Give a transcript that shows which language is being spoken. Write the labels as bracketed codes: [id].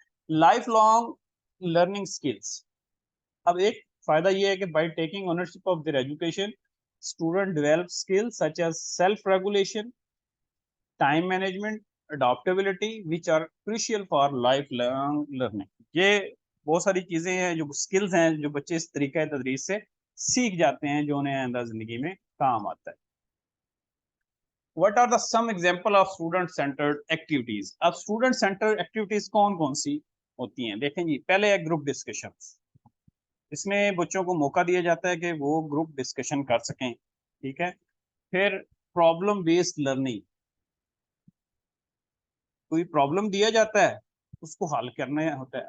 [en] Life long learning skills. [hi] अब एक फायदा ये है कि [en] By taking ownership of their education, student develop skills such as self regulation, time management, adaptability, which are crucial for life long learning. [hi] ये बहुत सारी चीजें हैं, जो स्किल्स हैं, जो बच्चे इस तरीका तदरीस से सीख जाते हैं, जो उन्हें आइंदा जिंदगी में काम आता है। [en] What are the some example of student centered activities? [hi] अब स्टूडेंट सेंटर एक्टिविटीज कौन कौन सी होती हैं, देखें जी। पहले है ग्रुप डिस्कशंस। इसमें बच्चों को मौका दिया जाता है कि वो ग्रुप डिस्कशन कर सकें, ठीक है। फिर प्रॉब्लम बेस्ड लर्निंग, कोई प्रॉब्लम दिया जाता है, उसको हल करना होता है।